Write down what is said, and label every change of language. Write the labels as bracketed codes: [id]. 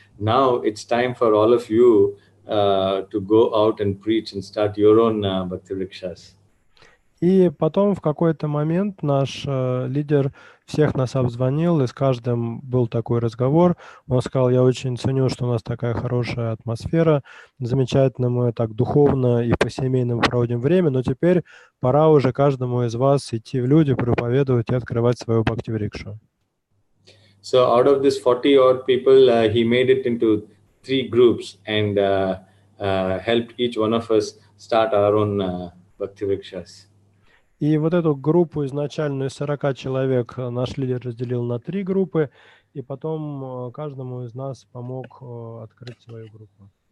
[en] Now it's time for all of you to go out and preach and start your own Bhakti Vrikshas. [ru] И потом в какой-то момент наш лидер всех нас обзвонил, и с каждым был такой разговор. Он сказал: я очень ценю, что у нас такая хорошая атмосфера, замечательно мы так духовно и по-семейному проводим время, но теперь пора уже каждому из вас идти в люди, проповедовать и открывать свою бхакти-врикшу. [en] So out of this 40 odd people, he made it into 3 groups and helped each one of us start our own Bhakti Vrikshas. [ru] И вот эту группу изначальную из 40 человек наш лидер разделил на 3 группы, и потом каждому из нас помог открыть свою группу.